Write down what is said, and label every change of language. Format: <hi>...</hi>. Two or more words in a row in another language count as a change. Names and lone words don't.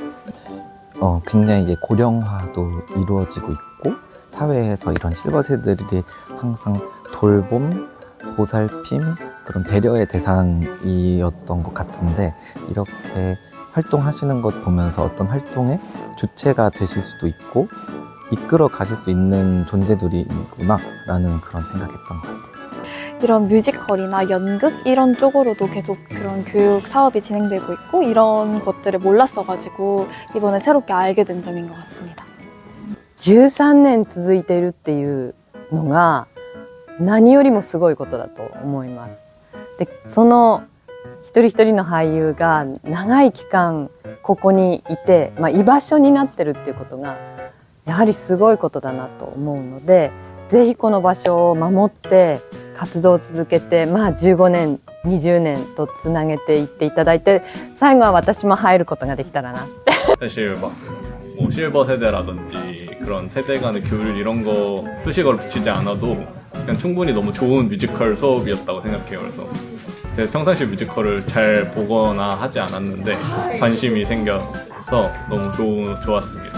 <ko>굉장히 이제 고령화도 이루어지고 있고 사회에서 이런 실버 세대들이 항상 돌봄, 보살핌, 그런 배려의 대상이었던 것 같은데 이렇게 활동하시는 것 보면서 어떤 활동의 주체가 되실 수도 있고 이끌어 가실 수 있는 존재들이구나 라는 그런 생각했던 것 같아요. 이런 뮤지컬이나 연극 이런 쪽으로도 계속 그런 교육 사업이 진행되고 있고 이런 것들을 몰랐어가지고 이번에 새롭게 알게 된 점인 것 같습니다.</ko> <ja>13 年続いているっていうのが何よりもすごいことだと思います。で、その一人一人の俳優が長い期間ここにいて、居場所になってるっていうことがやはりすごいことだなと思うので、ぜひこの場所を守って活動を続けて、15年、20年とつなげていっていただいて、最後は私も入ることができたらな。</ja> <ko>사실 막 뭐 실버 세대라든지 그런 세대 간의 교류 이런 거 수식어를 붙이지 않아도 그냥 충분히 너무 좋은 뮤지컬 수업이었다고 생각해요. 그래서 제가 평상시 뮤지컬을 잘 보거나 하지 않았는데 관심이 생겨서 너무 좋았습니다.</ko>